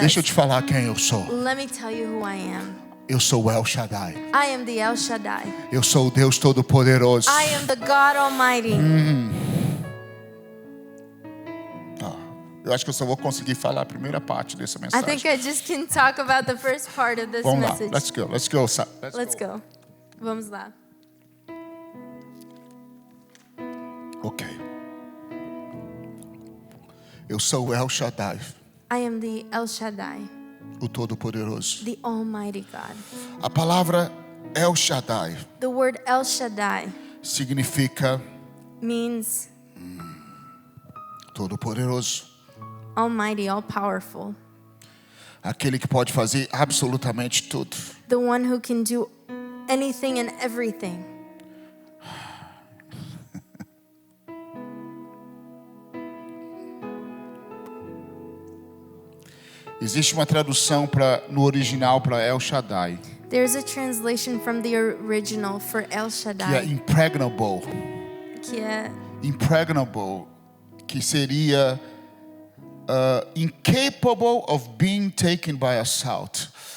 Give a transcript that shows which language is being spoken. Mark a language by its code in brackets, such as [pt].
[pt] deixa eu te falar quem eu sou. [en] let me tell you who I am. [pt] Eu sou o El Shaddai. [en] I am the El Shaddai. [pt] Eu sou o Deus Todo-Poderoso. [en] I am the God Almighty. [pt] Eu acho que eu só vou conseguir falar a primeira parte dessa [en] I [pt] mensagem. [en] think I just can talk about the first part of this [pt] Vamos lá, [en] message. let's go. Let's go. [pt] Vamos lá. [en] Ok. [pt] Eu sou o El Shaddai, [en] I am the El Shaddai, [pt] o Todo-Poderoso. [en] the Almighty God. [pt] A palavra El Shaddai [en] The word El Shaddai [pt] significa [en] means [pt] Todo-Poderoso. [en] Almighty, all-powerful. [pt] Aquele que pode fazer absolutamente tudo. [en] The one who can do anything and everything. [pt] Existe uma tradução no original para El Shaddai, [en] There's a translation from the original for El [pt] que é [en] Shaddai, impregnable. [pt] que é [en] Impregnable, [pt] que seria [en] incapable of being taken by assault.